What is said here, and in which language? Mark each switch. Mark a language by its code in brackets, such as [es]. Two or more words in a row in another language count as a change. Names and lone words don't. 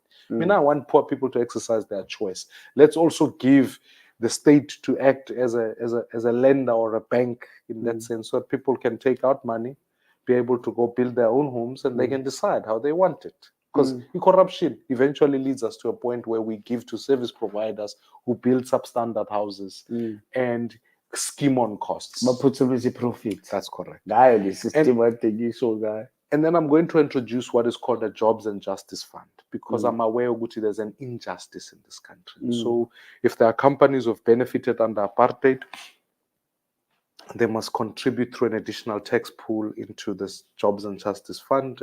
[en] I mean, I want poor people to exercise their choice. Let's also give the state to act as a lender or a bank in that sense, so that people can take out money, be able to go build their own homes, and they can decide how they want it. Because corruption eventually leads us to a point where we give to service providers who build substandard houses and scheme on costs. [zu] Baphuthumisa profit. [en] That's correct. [zu] Ngayo le system atengisho ngayo. [en] And then I'm going to introduce what is called a Jobs and Justice Fund, because I'm aware, Guti, there's an injustice in this country. So if there are companies who have benefited under apartheid, they must contribute through an additional tax pool into this Jobs and Justice Fund.